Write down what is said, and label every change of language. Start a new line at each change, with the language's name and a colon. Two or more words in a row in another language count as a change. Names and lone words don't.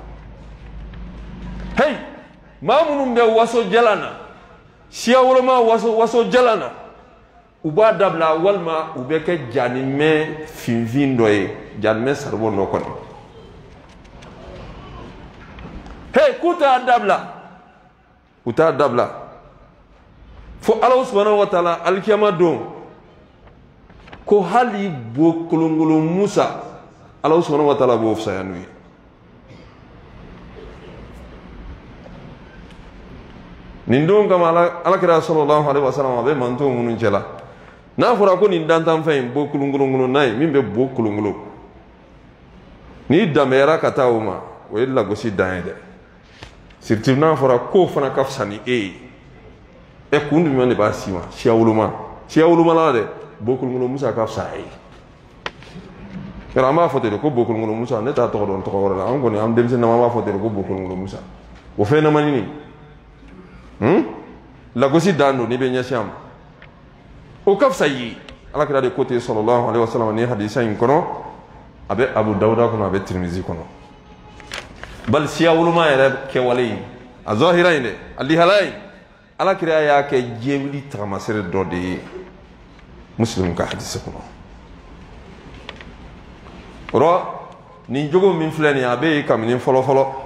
Bambara: hey maa minnu bɛ waso jalan na siya woloma waso jalan na u b'a dabila walima u bɛ kɛ janimɛ finfin dɔ ye janimɛ saribɔn dɔ kɔnɔ hey k'u t'a dabila u t'a dabila fo Ala
Arabic: سبحانه وتعالى
Bambara: alikiyama don ko hali bo kolonkolon Musa Ala
Arabic: سبحانه وتعالى
Bambara: b'o fisaya n'u ye nin don kama alakira
Arabic: صلى الله عليه وسلم
Bambara: a bɛ manto minnu cɛla n'a fɔra ko nin dantanfɛn in bo kolonkolon n'a ye min bɛ bo kolonkolon n'i danbɛyara ka taa o ma o ye lagosi dan ye dɛ surtout n'a fɔra ko fana ka fisa ni e ye kun jumɛn de b'a si ma siya woloma la dɛ bo kolonkolon Musa ka fisa a ye yɔrɔ an b'a fɔ ten de ko bo kolonkolon Musa ne t'a tɔgɔ dɔn tɔgɔ wɛrɛ la an kɔni an denmisɛnninama b'a fɔ ten de ko bo kolonkolon Musa o fɛn ɲɛnamani lagosi dan don n'i bɛ ɲɛsin a ma o ka fisa i ye alakira de ko ten
Arabic: صلى الله عليه وسلم
Bambara: ni hadisa in kɔnɔ a bɛ Abu Dawuda kɔnɔ a bɛ Tirmizi kɔnɔ bali siya woloma yɛrɛ kɛwale in a zahira in dɛ a lihala in alakira y'a kɛ diɲɛ wuli tagamasere dɔ de ye Muslim ka hadisa kɔnɔ o rɔ nin jogo min filɛ nin ye a bɛ yen kabini fɔlɔfɔlɔ